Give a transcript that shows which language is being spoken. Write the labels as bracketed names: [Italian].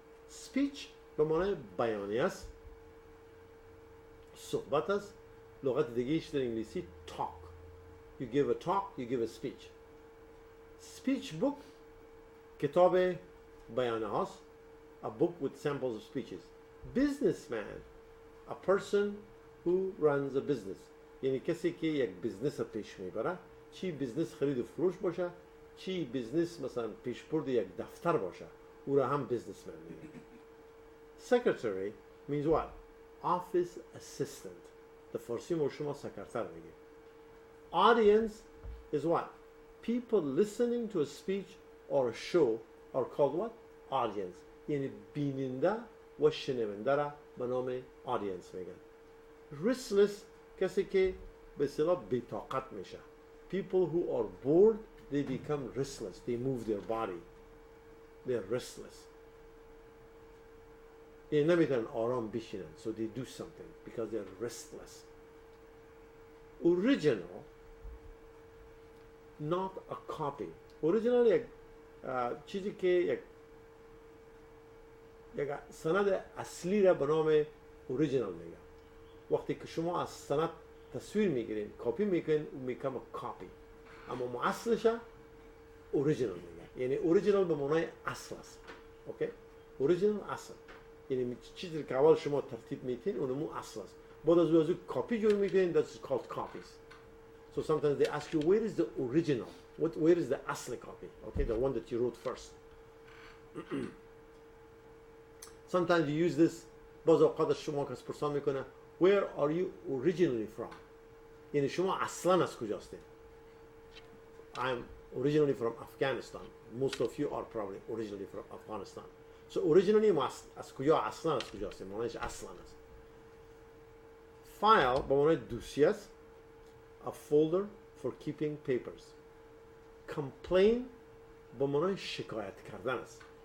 [Persian] Speech به معنای بیانی است، صحبت است. لغت دیگه‌ایش در انگلیسی talk. [English] You give a talk, you give a speech. [Persian] Speech book کتاب بیانه هاست. [English] A book with samples of speeches. Businessman, a person who runs a business. [Persian] یعنی کسی که یک بیزنس پیش میبره، چی بیزنس خرید و فروش باشه، چی بیزنس مثلا پیشبرد یک دفتر باشه، او را هم businessman میگه. [English] Secretary means what? Office assistant. [Persian] در فارسی ما شما سکرتر میگه. [English] Audience is what? People listening to a speech or a show are called what? Audience. [Persian] یعنی بیننده و شنونده را به نام audience میگن. Restless کسی که به اصطلاح بی‌طاقت میشه. [English] People who are bored, they become restless. They move their body. They're restless. [Persian] یعنی نمیتونن آرام بشینن. [English] So they do something because they're restless. Original, not a copy. [Persian] Original یک چیزی که یک سند اصلی را به نام اوریجینال میگن. وقتی که شما از سند تصویر میگیرین کپی میکنین و میکم کپی، اما اصلش اوریجینال میگن. یعنی اوریجینال به معنای اصل است. اوکی؟ اوریجینال اصل، یعنی چیزی که اول شما ترتیب میتین اونمو اصل است. بعد از اون کپی جور میکنین. [English] That's called copies. So sometimes they ask you where is the original? Where is the اصل copy? Okay, the one that you wrote first. Sometimes you use this. [Persian] باز اوقات شما کس پرسان میکنه [English] where are you originally from؟ [Persian] یعنی شما اصلا از کجا هستین؟ [English] I'm originally from Afghanistan. Most of you are probably originally from Afghanistan. [Persian] So originally ما از کجا اصلا از کجا هستیم؟ معنیش اصلا است. File به معنی دوسیه است. [English] A folder for keeping papers. [Persian] Complain به معنی شکایت کردن است.